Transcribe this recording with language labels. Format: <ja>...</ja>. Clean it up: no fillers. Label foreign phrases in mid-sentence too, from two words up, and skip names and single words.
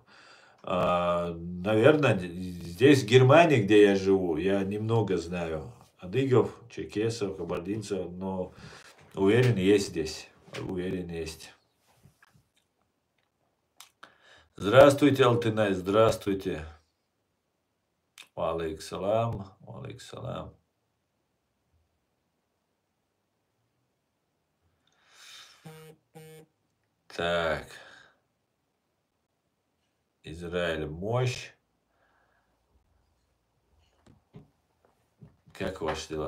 <ru>Наверное, здесь, в Германии, где я живу, я немного знаю адыгов, черкесов, кабардинцев, но уверен, есть здесь. Уверен, есть. Здравствуйте, Алтынай, здравствуйте.</ru> <ar>وعليك السلام، وعليك السلام.</ar> <ru>Так. Израиль, мощь. Как ваши дела?</ru>